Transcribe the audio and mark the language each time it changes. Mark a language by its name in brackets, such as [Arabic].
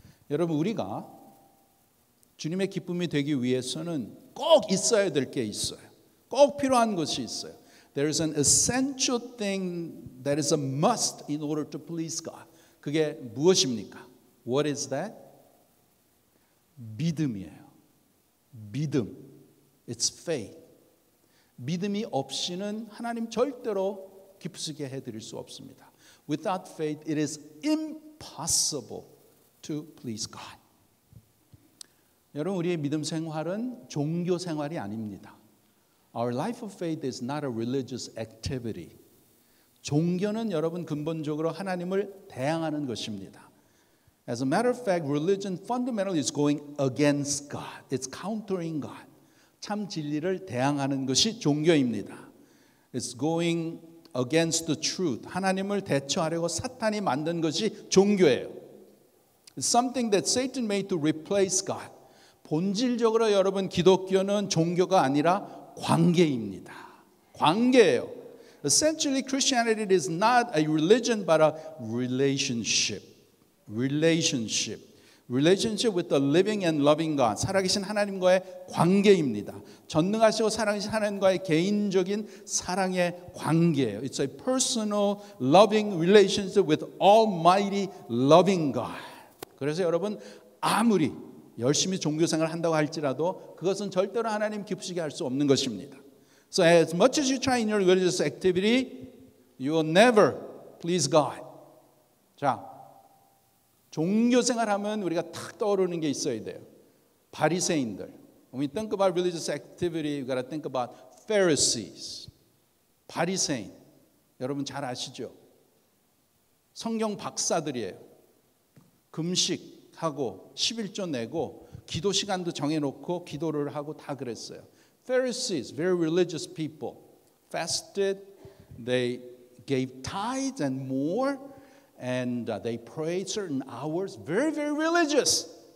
[Korean] 여러분 우리가 주님의 기쁨이 되기 위해서는 꼭 있어야 될 게 있어요. 꼭 필요한 것이 있어요. [English] There is an essential thing that is a must in order to please God. [Korean] 그게 무엇입니까? [English] What is that? [Korean] 믿음이에요. 믿음. [English] It's faith. [Korean] 믿음이 없이는 하나님 절대로 기쁘시게 해드릴 수 없습니다. [English] Without faith, it is impossible to please God. [Korean] 여러분, 우리의 믿음 생활은 종교 생활이 아닙니다. [English] Our life of faith is not a religious activity. [Korean] 종교는 여러분 근본적으로 하나님을 대항하는 것입니다. [English] As a matter of fact, religion fundamentally is going against God. It's countering God. [Korean] 참 진리를 대항하는 것이 종교입니다. [English] It's going against the truth. [Korean] 하나님을 대처하려고 사탄이 만든 것이 종교예요. [English] It's something that Satan made to replace God. [Korean] 본질적으로 여러분 기독교는 종교가 아니라 관계입니다. 관계예요. [English] Essentially, Christianity is not a religion but a relationship. Relationship with the living and loving God. [Korean] 살아계신 하나님과의 관계입니다. 전능하시고 살아계신 하나님과의 개인적인 사랑의 관계예요. [English] It's a personal, loving relationship with Almighty, loving God. [Korean] 그래서 여러분 아무리 열심히 종교생활을 한다고 할지라도 그것은 절대로 하나님 기쁘시게 할 수 없는 것입니다. [English] So as much as you try in your religious activity, you will never please God. [Korean] 자, 종교생활하면 우리가 탁 떠오르는 게 있어야 돼요. 바리새인들. [English] When we think about religious activity, we got to think about Pharisees. [Korean] 바리새인. 여러분 잘 아시죠? 성경 박사들이에요. 금식하고 11조 내고 기도 시간도 정해놓고 기도를 하고 다 그랬어요. [English] Pharisees, very religious people, fasted, they gave tithes and more, and they prayed certain hours, very, very religious.